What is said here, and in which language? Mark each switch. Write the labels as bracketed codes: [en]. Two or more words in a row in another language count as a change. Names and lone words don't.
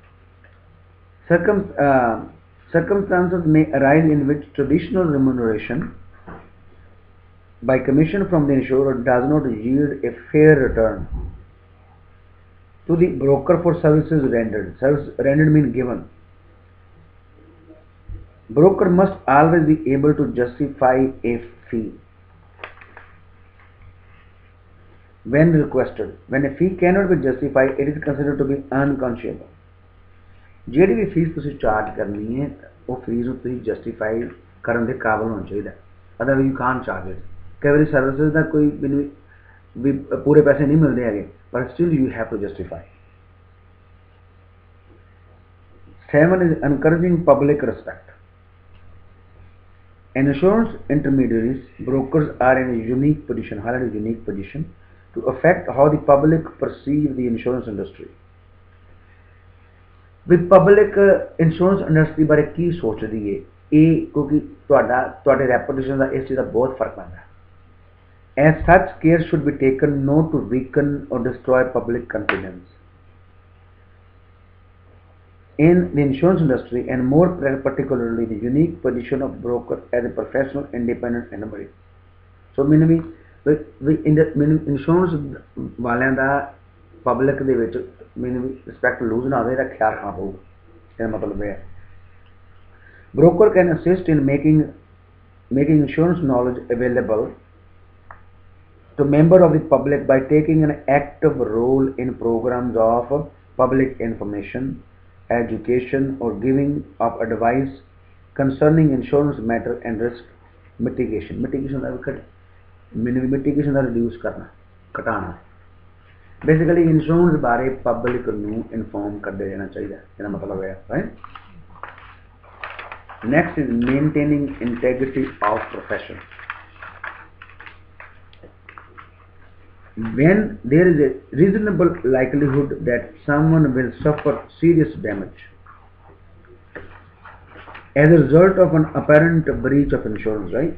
[en] Circumstances may arise in which traditional remuneration by commission from the insurer does not yield a fair return to the broker for services rendered. Service rendered means given. Broker must always be able to justify a fee when requested. When a fee cannot be justified, it is considered to be unconscionable. [pa] ਜਿਹੜੀ ਵੀ ਫੀਸ ਤੁਸੀਂ ਚਾਰਜ ਕਰਨੀ ਹੈ ਉਹ ਫੀਸ ਨੂੰ ਤੁਸੀਂ ਜਸਟੀਫਾਈ ਕਰਨ ਦੇ ਕਾਬਲ ਹੋਣਾ ਚਾਹੀਦਾ, [en] otherwise you can't charge it. [pa] ਕਈ ਵਾਰੀ ਸਰਵਿਸਿਜ਼ ਦਾ ਕੋਈ ਮੈਨੂੰ ਵੀ ਪੂਰੇ ਪੈਸੇ ਨਹੀਂ ਮਿਲਦੇ ਹੈਗੇ, ਪਰ [en] still you have to justify. 7 is encouraging public respect. Insurance intermediaries, brokers are in a unique position to affect how the public perceive the insurance industry. [pa] ਵੀ [en] public insurance industry [pa] ਬਾਰੇ ਕੀ ਸੋਚਦੀ ਹੈ, ਇਹ ਕਿਉਂਕਿ ਤੁਹਾਡੇ ਰੈਪੂਟੇਸ਼ਨ ਦਾ ਇਸ ਚੀਜ਼ ਦਾ ਬਹੁਤ ਫਰਕ ਪੈਂਦਾ ਹੈ। [en] As such, care should be taken not to weaken or destroy public confidence in the insurance industry, and more particularly the unique position of broker as a professional independent entity. So meaning [pa] ਇੰਸ਼ੋਰੈਂਸ ਵਾਲਿਆਂ ਦਾ ਪਬਲਿਕ ਦੇ ਵਿੱਚ ਮੈਨੂੰ [en] respect lose [pa] ਨਾ ਹੋਵੇ, ਇਹਦਾ ਖਿਆਲ ਰੱਖਣਾ ਪਊਗਾ। ਇਹਦਾ ਮਤਲਬ ਇਹ ਹੈ [en] broker can assist in making insurance knowledge available to member of the public by taking an active role in programs of public information, education, or giving of advice concerning insurance matter and risk mitigation. [pa] Mitigation ਦਾ mitigation ਦਾ reduce ਕਰਨਾ, ਘਟਾਣਾ। [en] basically insurance [pa] ਬਾਰੇ ਪਬਲਿਕ ਨੂੰ ਇਨਫੋਰਮ ਕਰਦੇ ਰਹਿਣਾ ਚਾਹੀਦਾ, ਇਹਦਾ ਮਤਲਬ ਹੈ ਰਾਈਟ। [en] Next is maintaining integrity of profession. When there is a reasonable likelihood that someone will suffer serious damage as a result of an apparent breach of insurance, right?